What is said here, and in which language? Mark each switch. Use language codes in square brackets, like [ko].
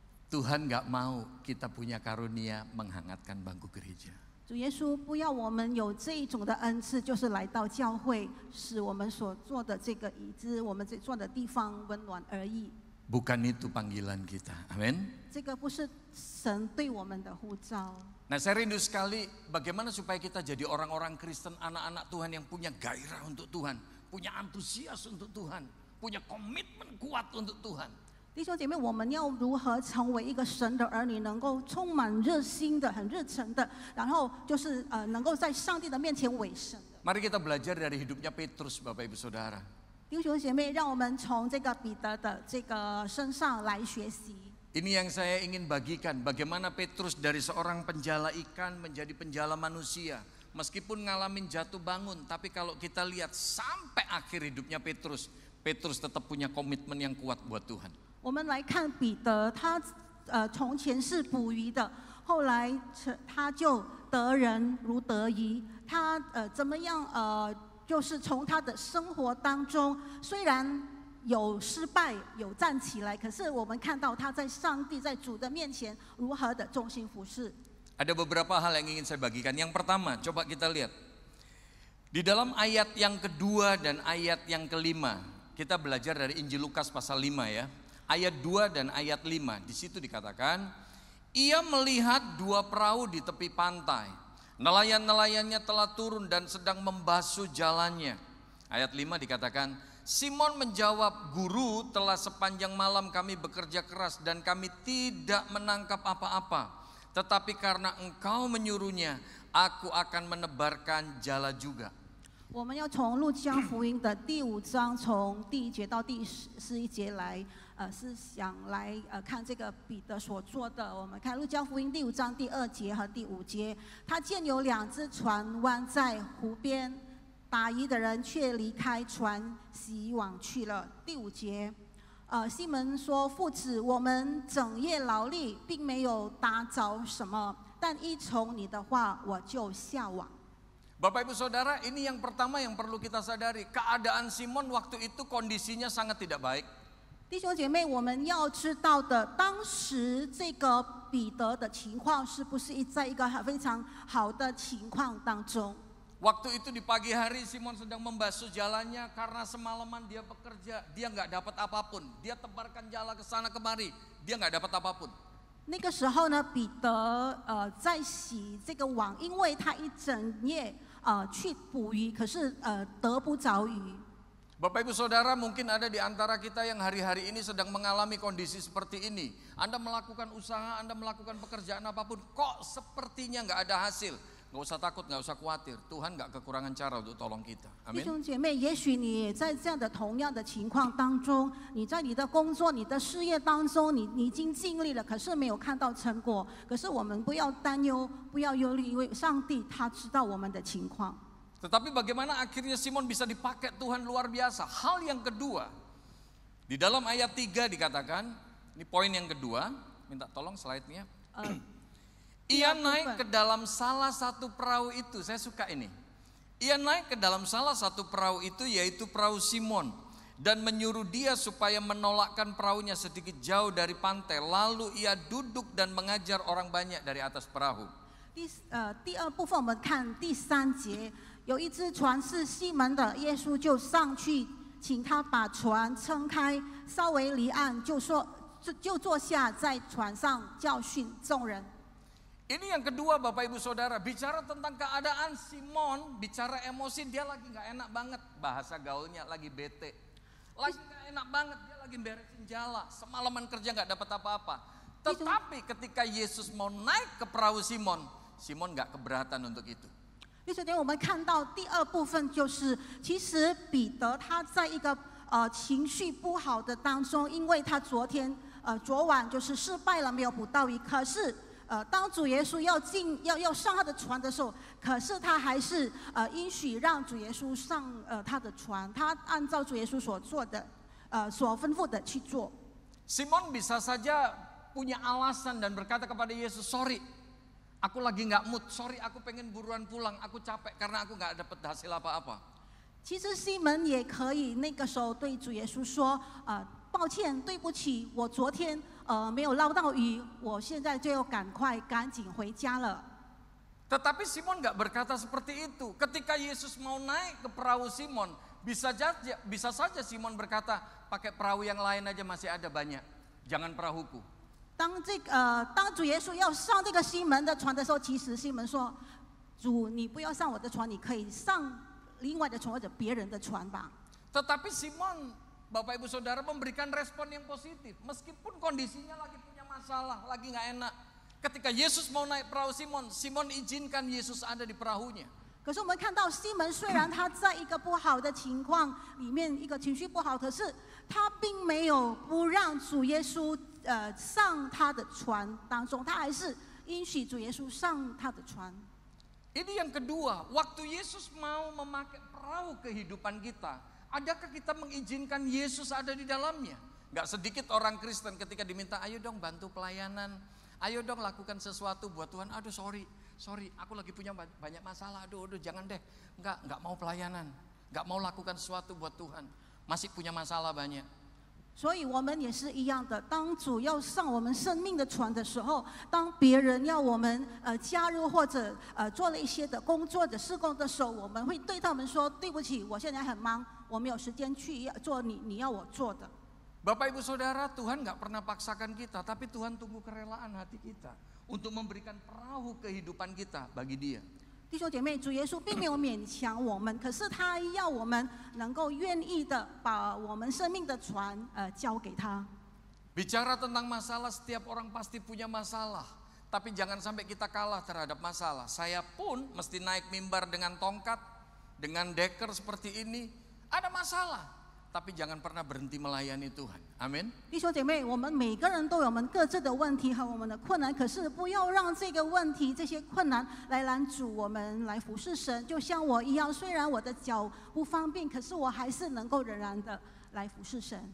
[id] Tuhan gak mau kita punya karunia menghangatkan bangku gereja. [zh] 主耶稣不要我们有这一种的恩赐，就是来到教会，使我们所坐的这个椅子，我们坐的地方温暖而已。 [id] Bukan itu panggilan kita, amin. [zh] 这个不是神对我们的呼召。 [id] Nah saya rindu sekali bagaimana supaya kita jadi orang-orang Kristen, anak-anak Tuhan yang punya gairah untuk Tuhan, punya antusias untuk Tuhan, punya komitmen kuat untuk Tuhan. [zh] 弟兄姐妹，我们要如何成为一个神的儿女，能够充满热心的、很热忱的，然后就是能够在上帝的面前委身的。 [id] Mari kita belajar dari hidupnya Petrus, Bapak Ibu Saudara. [zh] 弟兄姐妹，让我们从这个彼得的这个身上来学习。 [id] Ini yang saya ingin bagikan, bagaimana Petrus dari seorang penjala ikan menjadi penjala manusia. Meskipun ngalamin jatuh bangun, tapi kalau kita lihat sampai akhir hidupnya Petrus tetap punya komitmen yang kuat buat Tuhan. [zh] 我们来看彼得，他从前是捕鱼的，后来他就得人如得鱼。他怎么样就是从他的生活当中，虽然有失败，有站起来，可是我们看到他在上帝、在主的面前如何的忠心服侍。 [id] Ada beberapa hal yang ingin saya bagikan. Yang pertama, coba kita lihat. Di dalam ayat yang kedua dan ayat yang kelima, kita belajar dari Injil Lukas pasal 5 ya. Ayat 2 dan ayat 5, di situ dikatakan, ia melihat dua perahu di tepi pantai. Nelayan-nelayannya telah turun dan sedang membasuh jalannya. Ayat 5 dikatakan, Simon menjawab, Guru, telah sepanjang malam kami bekerja keras dan kami tidak menangkap apa-apa. Tetapi karena engkau menyuruhnya, aku akan menebarkan jala juga. [zh] 我们要从路加福音的第5章，从第1节到第11节来，是想来看这个彼得所做的。我们看路加福音第5章第2节和第5节，他见有2只船湾在湖边，打鱼的人却离开船洗网去了。第5节，西门说：“父子，我们整夜劳力，并没有打着什么，但依从你的话，我就下网。” [id] Bapak Ibu Saudara, ini yang pertama yang perlu kita sadari. Keadaan Simon waktu itu kondisinya sangat tidak baik. [zh] 弟兄姐妹，我们要知道的，当时这个彼得的情况是不是在一个非常好的情况当中？ [id] Waktu itu di pagi hari Simon sedang membasuh jalannya karena semalaman dia bekerja, dia nggak dapat apapun. Dia tebarkan jala ke sana kemari, dia nggak dapat apapun. [zh] 那个时候呢，彼得在洗这个网，因为他一整夜去捕鱼，可是得不着鱼。 [id] Bapak Ibu Saudara, mungkin ada di antara kita yang hari-hari ini sedang mengalami kondisi seperti ini. Anda melakukan usaha, Anda melakukan pekerjaan apapun, kok sepertinya nggak ada hasil. Nggak usah takut, nggak usah khawatir. Tuhan nggak kekurangan cara untuk tolong kita. [zh] 弟 [id] Amin. [zh] 兄姐妹，也许你也在这样的同样的情况当中，你在你的工作、你的事业当中，你已经尽力了，可是没有看到成果。可是我们不要担忧，不要忧虑，因为上帝他知道我们的情况。 [id] Tetapi bagaimana akhirnya Simon bisa dipakai Tuhan luar biasa. Hal yang kedua, di dalam ayat 3 dikatakan, ini poin yang kedua, minta tolong slide-nya. Ia naik ke dalam salah satu perahu itu, saya suka ini. Ia naik ke dalam salah satu perahu itu, yaitu perahu Simon. Dan menyuruh dia supaya menolakkan perahunya sedikit jauh dari pantai. Lalu ia duduk dan mengajar orang banyak dari atas perahu. [zh] 第二部分我们看第3节，有一只船是西门的，耶稣就上去，请他把船撑开，稍微离岸，就坐下在船上教训众人。 [id] Ini yang kedua Bapak Ibu Saudara, bicara tentang keadaan Simon, bicara emosi, dia lagi gak enak banget, bahasa gaulnya lagi bete. Lagi gak enak banget, dia lagi beresin jala, semalaman kerja gak dapat apa-apa. Tetapi ketika Yesus mau naik ke perahu Simon, Simon gak keberatan untuk itu. [zh] 弟兄姐妹，我们看到第二部分就是，其实彼得他在一个情绪不好的当中，因为他昨晚就是失败了，没有捕到鱼。可是当主耶稣要上他的船的时候，可是他还是允许让主耶稣上他的船，他按照主耶稣所做的所吩咐的去做。 [id] Simon bisa saja punya alasan dan berkata kepada Yesus, sorry, aku lagi gak mood, sorry aku pengen buruan pulang, aku capek karena aku gak dapat hasil apa-apa. [zh] 其实西门也可以那个时候对主耶稣说，抱歉，对不起，我昨天没有捞到鱼，我现在就要赶紧回家了。 [id] Tetapi Simon gak berkata seperti itu. Ketika Yesus mau naik ke perahu Simon, bisa saja Simon berkata, pakai perahu yang lain aja masih ada banyak, jangan perahuku. [zh] 当主耶稣要上这个西门的船的时候，其实西门说：“主，你不要上我的船，你可以上另外的船或者别人的船吧。” [id] Tetapi Simon, Bapak Ibu Saudara, memberikan respon yang positif. Meskipun kondisinya lagi punya masalah, lagi gak enak. Ketika Yesus mau naik perahu Simon, Simon izinkan Yesus ada di perahunya. [zh] 可是我们看到西门虽然他在一个不好的情况里面，一个情绪不好，可是他并没有不让主耶稣上他的船当中，他还是允许主耶稣上他的船。 [id] Ini yang kedua, waktu Yesus mau memakai perahu kehidupan kita, adakah kita mengizinkan Yesus ada di dalamnya? Gak sedikit orang Kristen ketika diminta, ayo dong bantu pelayanan, ayo dong lakukan sesuatu buat Tuhan. Aduh sorry, aku lagi punya banyak masalah. Aduh, jangan deh. Enggak mau pelayanan, enggak mau lakukan sesuatu buat Tuhan. Masih punya masalah banyak. [zh] 所以我们也是一样的，当主要上我们生命的船的时候，当别人要我们加入或者做了一些的工作的事工的时候，我们会对他们说：“对不起，我现在很忙，我没有时间去做你要我做的。” [id] Bapak Ibu Saudara, Tuhan gak pernah paksakan kita, tapi Tuhan tunggu kerelaan hati kita untuk memberikan perahu kehidupan kita bagi Dia. [zh] 弟兄姐妹，主耶稣并没有勉强我们，可是他要我们能够愿意的把我们生命的船交给他。 [id] Bicara tentang masalah, setiap orang pasti punya masalah. Tapi jangan sampai kita kalah terhadap masalah. Saya pun mesti naik mimbar dengan tongkat, dengan deker seperti ini. Ada masalah. Tapi jangan pernah berhenti melayani Tuhan. Amin. [zh] 弟兄姐妹，我们每个人都有我们各自的问题和我们的困难，可是不要让这个问题、这些困难来拦阻我们来服侍神。就像我一样，虽然我的脚不方便，可是我还是能够仍然的来服侍神。